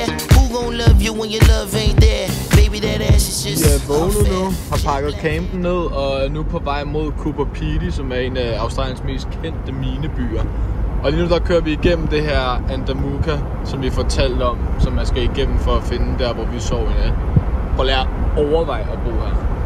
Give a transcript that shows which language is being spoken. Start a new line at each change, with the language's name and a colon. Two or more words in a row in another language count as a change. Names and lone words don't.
English: Who gon' love you when your love ain't there? Baby, that ass is just.
Danish: Vi er vågnet nu, har pakket campen ned og er nu på vej mod Coober Pedy, som er en af Australiens mest kendte minebyer. Og lige nu der kører vi igennem det her Andamuka, som vi fortalte om, som man skal igennem for at finde der, hvor vi sov i nat. Prøv at overveje at bo her.